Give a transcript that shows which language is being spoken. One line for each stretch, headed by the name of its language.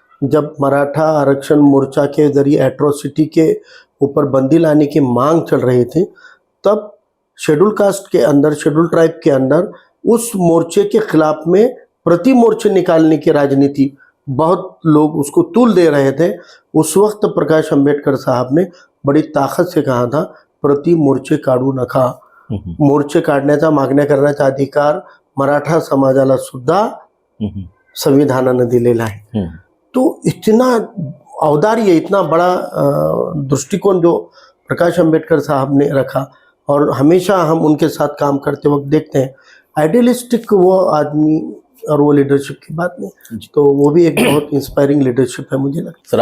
Hindi: जब मराठा आरक्षण मोर्चा के ज़रिए एट्रोसिटी के ऊपर बंदी लाने की मांग चल रही थी, तब शेड्यूल कास्ट के अंदर, शेड्यूल ट्राइब के अंदर उस मोर्चे के खिलाफ में प्रति मोर्चे निकालने की राजनीति बहुत लोग उसको तूल दे रहे थे। उस वक्त प्रकाश अम्बेडकर साहब ने बड़ी ताकद से कहा था,
Marathi: प्रति मोर्चे काढू नका, मोर्चे काढण्याचा मागण्या करण्याचा अधिकार मराठा समाजाला सुद्धा संविधानाने दिलेला आहे।
Hindi: तो इतना औदार्य, इतना बड़ा दृष्टिकोण जो प्रकाश अम्बेडकर साहब ने रखा और हमेशा हम उनके साथ काम करते वक्त देखते हैं, आइडियलिस्टिक वो आदमी और वो लीडरशिप की बात नहीं, तो वो भी एक बहुत इंस्पायरिंग लीडरशिप है मुझे लगता है।